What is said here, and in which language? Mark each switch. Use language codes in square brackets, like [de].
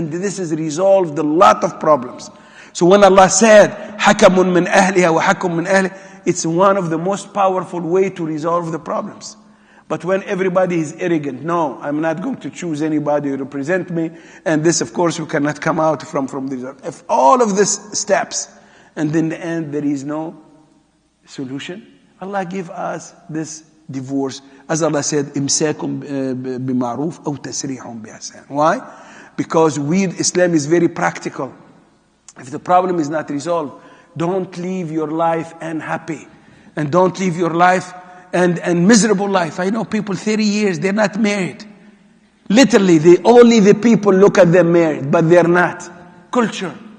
[en] And this has resolved a lot of problems. So when Allah said, [ar] حَكَمٌ مِّنْ أَهْلِهَا وَحَكُمٌ مِّنْ أَهْلِهِ, [en] it's one of the most powerful way to resolve the problems. But when everybody is arrogant, no, I'm not going to choose anybody to represent me. And this, of course, we cannot come out from this. If all of these steps, and in the end there is no solution, Allah give us this divorce. As Allah said, [ar] إِمْسَاكُمْ بِمَعْرُوفٍ أَوْ تَسْرِيحٌ بِإِحْسَانٍ. [en] Why? Because Islam is very practical. If the problem is not resolved, don't live your life unhappy. And don't live your life and miserable life. I know people 30 years, they're not married. Literally, only the people look at them married, but they're not. Culture.